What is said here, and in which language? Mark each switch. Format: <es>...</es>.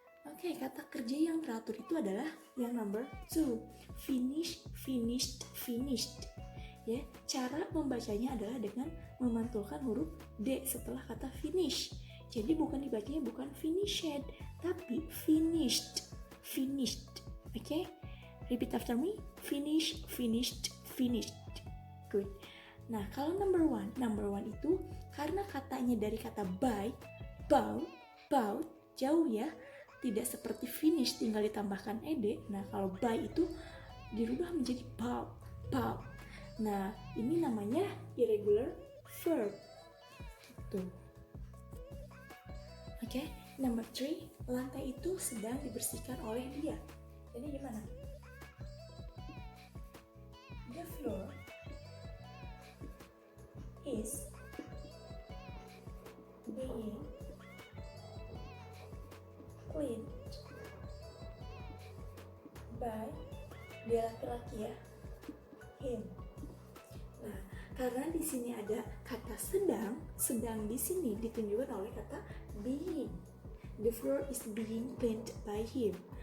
<id>Oke, kata kerja yang teratur itu adalah yang number 2.</id> <en>Finish, finished, finished.</en> <id>Ya, cara membacanya adalah dengan memantulkan huruf D setelah kata finish. Jadi dibacanya bukan finished, tapi finished. Finished.</id> <en>Okay? Repeat after me. Finish, finished, finished. Good.</en> <id>Nah, kalau number 1 itu karena katanya dari kata buy, bought, jauh ya. Tidak seperti finish tinggal ditambahkan ed. Nah, kalau buy itu dirubah menjadi bought. Nah, ini namanya irregular verb. Tuh. Oke, Number 3, lantai itu sedang dibersihkan oleh dia. Jadi gimana?</id> <en>The floor is being cleaned by,</en> <id>dia laki-laki ya,</id> <en>him.</en> <id>Nah, karena di sini ada kata sedang di sini ditunjukkan oleh kata being.</id> <en>The floor is being cleaned by him.</en>